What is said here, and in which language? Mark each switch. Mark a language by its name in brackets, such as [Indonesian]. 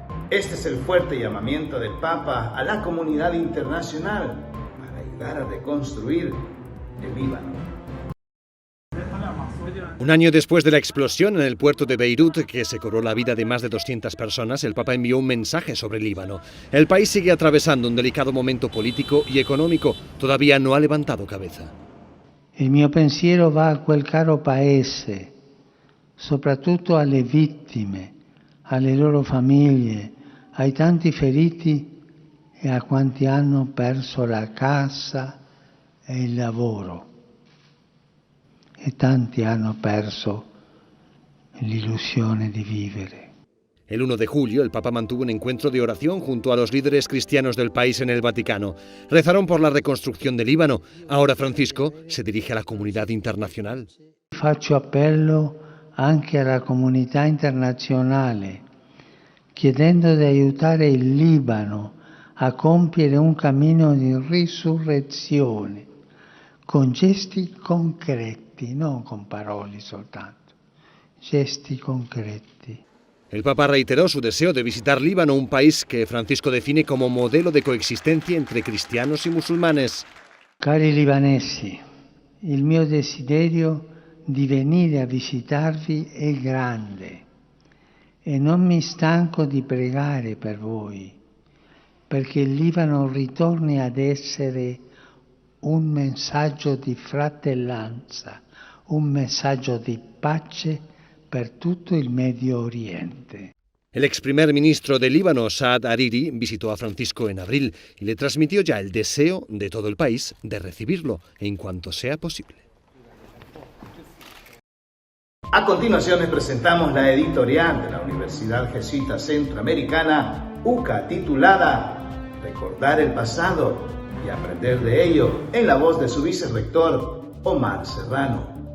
[Spanish] Este es el fuerte llamamiento del Papa a la comunidad internacional para ayudar a reconstruir el Líbano. Un año después de la explosión en el puerto de Beirut, que se cobró la vida de más de 200 personas, el Papa envió un mensaje sobre el Líbano. El país sigue atravesando un delicado momento político y económico. Todavía no ha levantado cabeza. [Italian] Il mio pensiero va a quel caro paese, soprattutto alle vittime, alle loro famiglie, ai tanti feriti e a quanti hanno perso la casa e il lavoro. E tanti hanno perso l'illusione di vivere. [Spanish] El 1 de julio, el Papa mantuvo un encuentro de oración junto a los líderes cristianos del país en el Vaticano. Rezaron por la reconstrucción del Líbano. Ahora Francisco se dirige a la comunidad internacional. [Italian] Faccio appello anche alla comunità internazionale, chiedendo di aiutare il Libano a compiere un cammino di risurrezione, con gesti concreti, non con parole soltanto, gesti concreti. [Spanish] El Papa reiteró su deseo de visitar Líbano, un país que Francisco define como modelo de coexistencia entre cristianos y musulmanes. [Italian] Cari libanesi, il mio desiderio di venire a visitarvi è grande e non mi stanco di pregare per voi, perché il Libano ritorni ad essere un messaggio di fratellanza, un messaggio di pace per tutto il Medio Oriente. [Spanish] El ex primer ministro de Líbano, Saad Hariri, visitó a Francisco en abril y le transmitió ya el deseo de todo el país de recibirlo en cuanto sea posible. A continuación les presentamos la editorial de la Universidad Jesuita Centroamericana, UCA, titulada Recordar el pasado y aprender de ello, en la voz de su vicerrector, Omar Serrano.